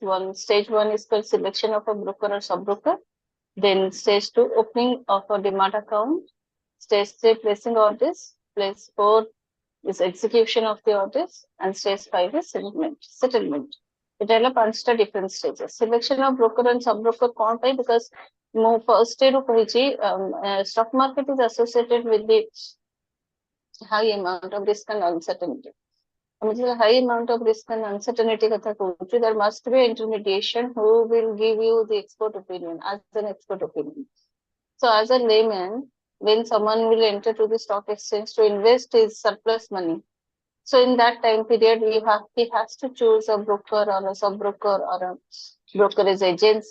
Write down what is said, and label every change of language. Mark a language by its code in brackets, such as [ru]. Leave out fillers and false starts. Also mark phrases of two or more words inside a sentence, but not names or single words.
[en] Stage 1 is called selection of a broker or sub-broker. Then stage 2, opening of a demat account. Stage 3, placing orders. Stage 4 is execution of the orders, and stage 5 is settlement. It ପାଞ୍ଚଟା different stages. Selection of broker and sub-broker [or] କଣ ପାଇଁ? [en] Because ମୁଁ first [or] ରୁ କହିଛି [en] stock market is associated with the high amount of risk and uncertainty. High amount of risk and uncertainty [or] କଥା କହୁଛୁ, [en] there must be intermediation who will give you the expert opinion as an expert opinion. So as a layman, when someone will enter to the stock exchange to invest his surplus money, so in that time period, he has to choose a broker or a sub-broker or a brokerage agency.